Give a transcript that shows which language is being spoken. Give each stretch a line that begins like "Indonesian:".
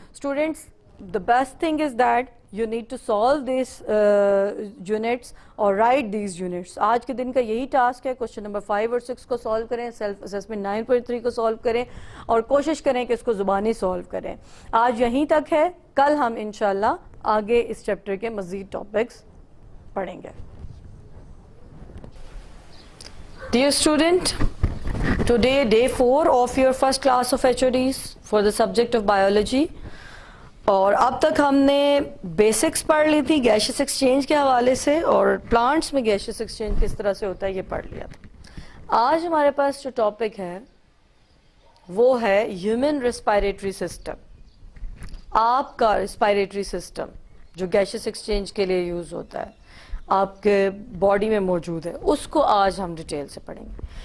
English: students, the best thing is that you need to solve these units
Urdu: اور
English: write these units.
Urdu: آج کے دن کا یہی ٹاسک ہے, کوشچن نمبر 5 اور 6 کو سالو کریں, سیلف اسیسمنٹ 9.3 کو سالو کریں اور کوشش کریں کہ اس کو زبانی سالو کریں. آج یہیں تک ہے, کل ہم انشاءاللہ آگے اس چیپٹر کے مزید ٹاپکس پڑھیں گے.
English: Dear student, today day 4 of your first class of HODs for the subject of biology.
Urdu: اور اب تک ہم نے بیسکس پڑھ لی تھی گیشیس ایکسچینج کے حوالے سے, اور پلانٹس میں گیشیس ایکسچینج کس طرح سے ہوتا ہے یہ پڑھ لیا تھا. آج ہمارے پاس جو ٹاپک ہے وہ ہے ہیومن ریسپائریٹری سسٹم. آپ کا ریسپائریٹری سسٹم جو گیشیس ایکسچینج کے لیے یوز ہوتا ہے, آپ کے باڈی میں موجود ہے, اس کو آج ہم ڈیٹیل سے پڑھیں گے.